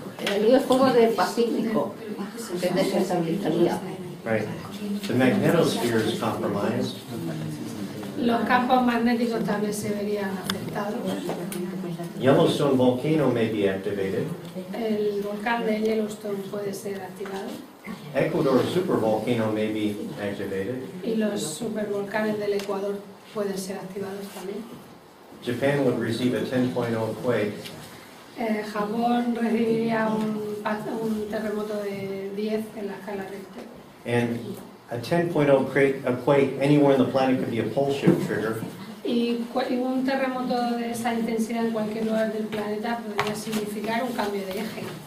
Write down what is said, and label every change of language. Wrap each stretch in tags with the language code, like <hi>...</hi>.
<es>El anillo de fuego del Pacífico se desestabilizaría.</es> <en>Right. The magnetosphere is compromised.</en> <es>Los campos magnéticos también se verían afectados.</es> <en>Yellowstone volcano may be activated.</en> <es>El volcán de Yellowstone puede ser activado.</es> <en>Ecuador supervolcano may be activated.</en> <es>Y los supervolcanes del Ecuador pueden ser activados también.</es> <en>Japan would receive a 10.0 quake.</en> <es>Japón recibiría un terremoto de 10 en la escala Richter.</es> <en>And a 10.0 quake anywhere on the planet could be a pole shift trigger.</en> <es>Y un terremoto de esa intensidad en cualquier lugar del planeta podría significar un cambio de eje.</es>